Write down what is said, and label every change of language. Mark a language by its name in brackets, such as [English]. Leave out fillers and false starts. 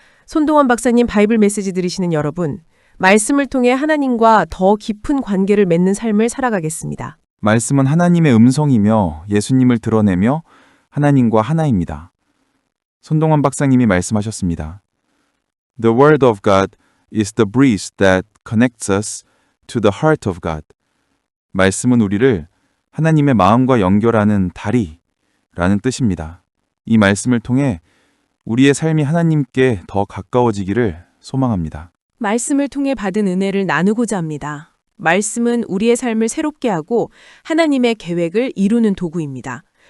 [Korean] 손동원 박사님 바이블 메시지 들으시는 여러분, 말씀을 통해 하나님과 더 깊은 관계를 맺는 삶을 살아가겠습니다. 말씀은 하나님의 음성이며 예수님을 드러내며 하나님과 하나입니다. 손동원 박사님이 말씀하셨습니다. [English] The word of God is the bridge that connects us to the heart of God. [Korean] 말씀은 우리를 하나님의 마음과 연결하는 다리라는 뜻입니다. 이 말씀을 통해 우리의 삶이 하나님께 더 가까워지기를 소망합니다. 말씀을 통해 받은 은혜를 나누고자 합니다. 말씀은 우리의 삶을 새롭게 하고 하나님의 계획을 이루는 도구입니다.